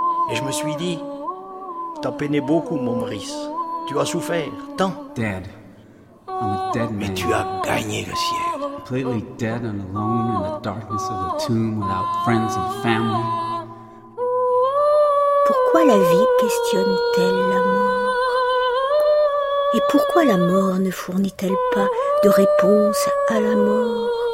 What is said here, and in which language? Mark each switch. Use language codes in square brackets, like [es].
[fr] Et je me suis dit, t'as peiné beaucoup, mon Maurice. Tu as souffert, tant. [en] Dead. I'm a dead man. [fr] Mais tu as gagné le ciel. [en] Completely dead and alone in the darkness of the tomb without friends and family. [fr] Pourquoi la vie questionne-t-elle la mort? Et pourquoi la mort ne fournit-elle pas de réponse à la mort?